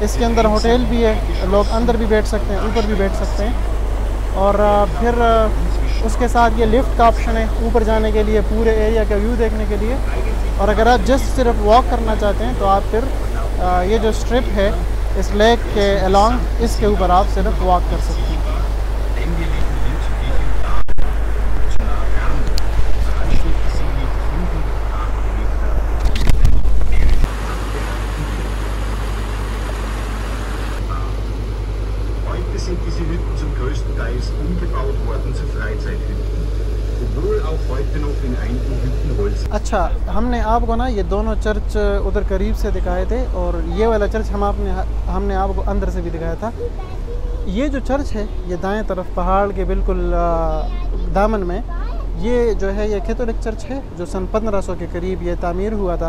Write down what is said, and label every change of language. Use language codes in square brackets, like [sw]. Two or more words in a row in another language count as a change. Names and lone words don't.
[hi] इसके अंदर होटल भी है, लोग अंदर भी बैठ सकते हैं, ऊपर भी बैठ सकते हैं। और फिर उसके साथ ये लिफ्ट का ऑप्शन है ऊपर जाने के लिए, पूरे एरिया का व्यू देखने के लिए। और अगर आप जस्ट सिर्फ वॉक करना चाहते हैं तो आप फिर ये जो स्ट्रिप है इस लेक के अलॉन्ग, इसके ऊपर आप सिर्फ वॉक कर सकते हैं। [de] Sind diese Hütten zum größten Teil umgebaut worden zu Freizeithütten, obwohl auch heute noch in einigen Hütten Holz। [hi] अच्छा, हमने आपको ना ये दोनों चर्च उधर करीब से दिखाए थे और ये वाला चर्च हमने आपको अंदर से भी दिखाया था। ये जो चर्च है ये दाएं तरफ पहाड़ के बिल्कुल दामन में, ये जो है ये [en] Catholic church [hi] है जो सन 1500 के करीब ये तामीर हुआ था।